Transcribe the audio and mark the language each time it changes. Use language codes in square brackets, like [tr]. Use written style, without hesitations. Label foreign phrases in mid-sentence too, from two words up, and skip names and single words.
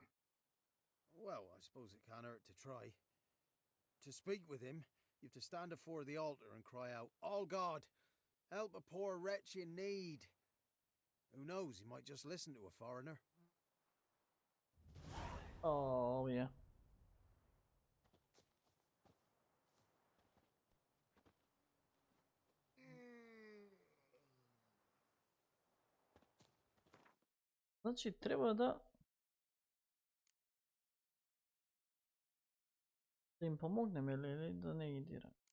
[en] Well, I suppose it can't hurt to try. To speak with him, you have to stand before the altar and cry out, "All God, help a poor wretch in need." Who knows, he might just listen to a foreigner. Oh, yeah. [mk] Значи треба да им помогнеме или да не ги дира.